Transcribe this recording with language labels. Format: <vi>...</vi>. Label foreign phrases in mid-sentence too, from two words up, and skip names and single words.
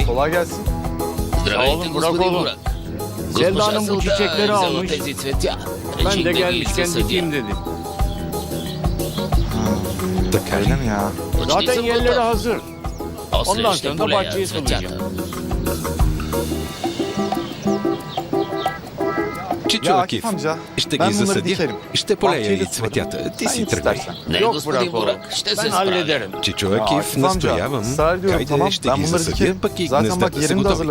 <tr>kolay gelsin.</tr> <bg>Здравейте, господин Бурак.</bg> <tr>Selda Hanım bu</tr> <bg>Госпожа</bg> <tr>çiçekleri</tr> <bg>взела</bg> <tr>almış.</tr> <bg>тези цветя.</bg> <tr>Ben</tr> <bg>Реших</bg> <tr>de</tr> <bg>да ги</bg> <tr>gelmişken</tr> <bg>засадя.</bg> <tr>dikeyim dedim.</tr> <bg>Така</bg> <tr>Öyle</tr> <bg>ли?</bg> <tr>mi ya?</tr> <bg>Почти</bg> <tr>Zaten</tr> <bg>съм</bg> <tr>yerleri</tr> <bg>готов.</bg> <tr>hazır.</tr> <bg>После</bg> <tr>Ondan</tr> <bg>ще</bg> <tr>sonra da</tr> <bg>полея</bg> <tr>bahçeyi</tr> <bg>цветята.</bg> <tr>sulayacağım.</tr> <bg>Чичо Акиф, ще ги засадя. Ще полея и цветята. Ти си тръгвай. Не, господин Бурак, ще се справя. Чичо Акиф, настоявам. Хайде, ще ги засадя, пък и гнездата са готови.</bg>